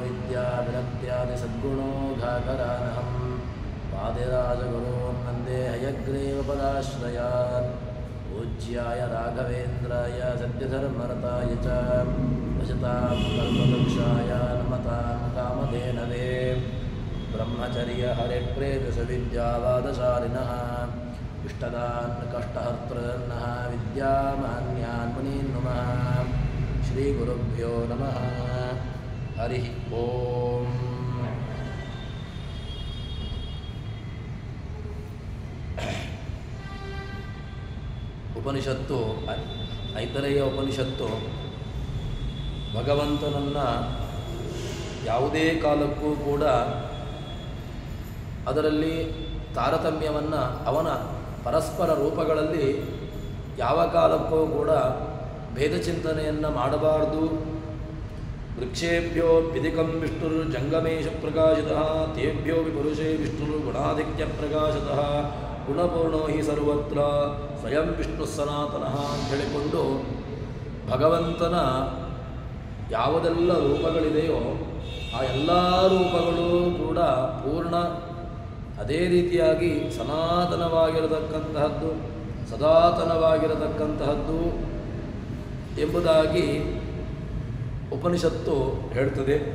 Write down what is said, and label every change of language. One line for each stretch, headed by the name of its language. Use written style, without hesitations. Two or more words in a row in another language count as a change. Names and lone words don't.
Sanskrit: विद्याविरक्त्यादिसद्गुणोघाकरानहं वादिराजगुरून् वन्दे हयग्रीवपदाश्रयान् पूज्याय राघवेन्द्राय सत्यधर्मरताय च भजतां कल्पवृक्षाय नमतां कामधेनवे ब्रह्मचर्यहरिप्रेतसविद्यावादशालिनः इष्टदान् कष्टहर्तॄन्नः विद्यामान्यान् मुनीन् नुमः श्रीगुरुभ्यो नमः हरिः ओं
Kannada: ಉಪನಿಷತ್ತು ಐತರೇಯ ಉಪನಿಷತ್ತು ಭಗವಂತನನ್ನು ಯಾವುದೇ ಕಾಲಕ್ಕೂ ಕೂಡ ಅದರಲ್ಲಿ ತಾರತಮ್ಯವನ್ನು ಅವನ ಪರಸ್ಪರ ರೂಪಗಳಲ್ಲಿ ಯಾವ ಕಾಲಕ್ಕೂ ಕೂಡ ಭೇದ ಚಿಂತನೆಯನ್ನು ಮಾಡಬಾರ್ದು.
Sanskrit: ವೃಕ್ಷೇಭ್ಯೋ ಪಿದಿಕಂ ವಿಷ್ಣುರ್ ಜಂಗಮೇಶ ಪ್ರಕಾಶಿತಃ ತೇಭ್ಯೋ ವಿಪುರುಷೇ ವಿಷ್ಣುರು ಗುಣಾಧಿಕ್ಯ ಪ್ರಕಾಶತಃ ಗುಣಪೂರ್ಣೋ ಹಿ ಸರ್ವತ್ರ ಸ್ವಯಂ ವಿಷ್ಣು ಸನಾತನಃ
Kannada: ಅಂತ ಹೇಳಿಕೊಂಡು ಭಗವಂತನ ಯಾವುದೆಲ್ಲ ರೂಪಗಳಿದೆಯೋ ಆ ಎಲ್ಲ ರೂಪಗಳು ಕೂಡ ಪೂರ್ಣ ಅದೇ ರೀತಿಯಾಗಿ ಸನಾತನವಾಗಿರತಕ್ಕಂತಹದ್ದು ಸದಾತನವಾಗಿರತಕ್ಕಂತಹದ್ದು ಎಂಬುದಾಗಿ ಉಪನಿಷತ್ತು ಹೇಳ್ತದೆ.